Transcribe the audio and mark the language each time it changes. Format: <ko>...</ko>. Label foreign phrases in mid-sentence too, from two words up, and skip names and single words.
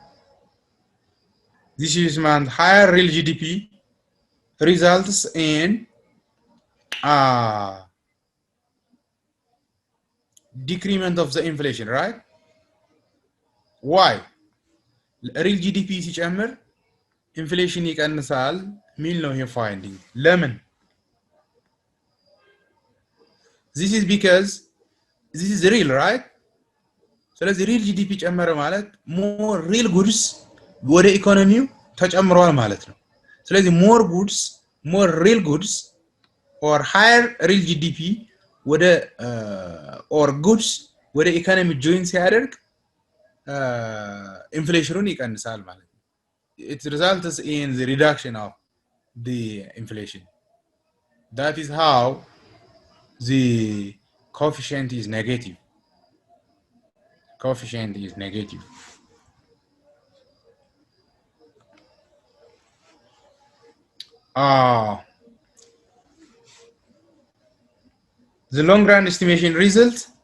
<en>This is meant higher real GDP results in decrement of the inflation, right?</en> <am>Why?</am> <en>real GDP</en> <am>ሲጨምር inflation ይቀንሳል ሚል ነው ይሄ finding. ለምን?</am> <en>This is because this is real, right?</en> <am>ስለዚህ</am> <en>real GDP</en> <am>ጨመረ ማለት</am> <en>more real goods</en> <am>ወደ ኢኮኖሚው ተጨምሯል ማለት ነው። ስለዚህ</am> <en>more goods, more real goods or higher real GDP</en> <am>ወደ</am> <en>or goods</en> <am>ወደ ኢኮኖሚ join ሲያደርግ inflation ይቀንሳል ማለት ነው.</am> <en>It results in the reduction of the inflation. That is how the coefficient is negative. Coefficient is negative. The long run estimation result.</en>